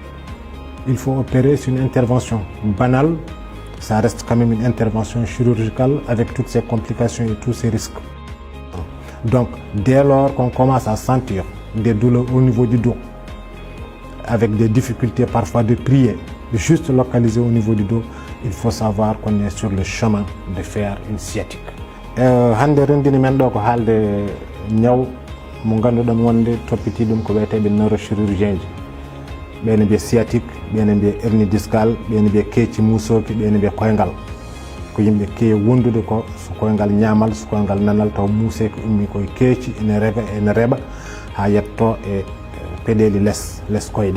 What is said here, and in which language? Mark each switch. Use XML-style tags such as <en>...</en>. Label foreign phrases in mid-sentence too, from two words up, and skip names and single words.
<fr>Il faut opérer, c'est une intervention banale, ça reste quand même une intervention chirurgicale avec toutes ses complications et tous ses risques. Donc, dès lors qu'on commence à sentir des douleurs au niveau du dos, avec des difficultés parfois de prier, juste localisées au niveau du dos, il faut savoir qu'on est sur le chemin de faire une sciatique.</fr> <ff>Hande rendini men ɗo ko haalde ñaw mo ganduɗon wonde toppiti ɗum ko wiyeteɓe neurochirurgien ji. ɓene mbiye sciatique, ɓene mbiye</ff> <fr>hernie discale,</fr> <ff>ɓene mbiye keeci musoki, ɓene mbiye koyngal. ko yimɓe keewi wondude ko so koyngal ñaamal, so koyngal nanal taw muuseki ummi koye keeci ene reɓa ha yetto e peɗeli less koyɗe.</ff>